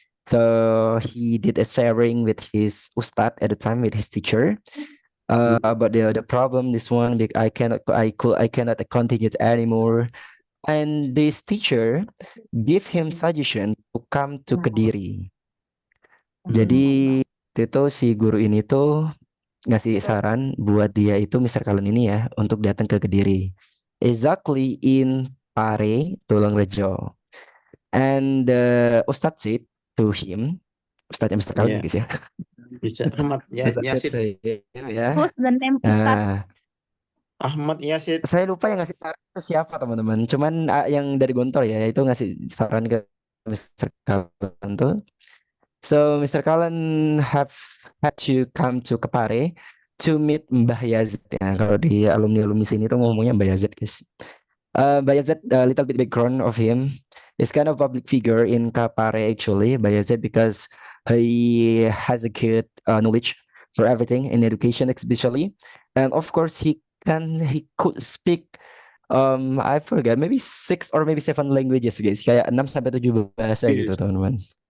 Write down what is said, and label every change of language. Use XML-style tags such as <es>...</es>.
<en>So he did a sharing with his ustad at the time, with his teacher. About the problem, this one, I cannot continue it anymore, and this teacher give him suggestion to come to Kediri.</en> <id>Jadi itu si guru ini tuh ngasih saran buat dia itu Mr. Cullen ini ya untuk datang ke Kediri, exactly in Pare, Tulungrejo.</id> <en>And the Ustadz said to him, Ustadznya Mr.</en> <id>Cullen guys ya. Bisa Ahmad ya, Yasid. Ya.</id> <en>Who's the name Ustadz?</en> <id>Ahmad Yasid. Saya lupa yang ngasih saran itu siapa teman-teman. Cuman yang dari Gontor ya itu ngasih saran ke Mr. Cullen tuh. So Mr.</id> <en>Cullen had to come to Kepare to meet Mbah Yazid ya. Kalau di alumni sini tuh ngomongnya Mbah Yazid guys. Mbah Yazid, a little bit background of him, is kind of public figure in Kepare actually. Mbah Yazid because he has a good knowledge for everything in education especially, and of course he could speak I forget, maybe 6 or maybe 7 languages guys, kayak 6 sampai 7 bahasa gitu teman-teman.</en>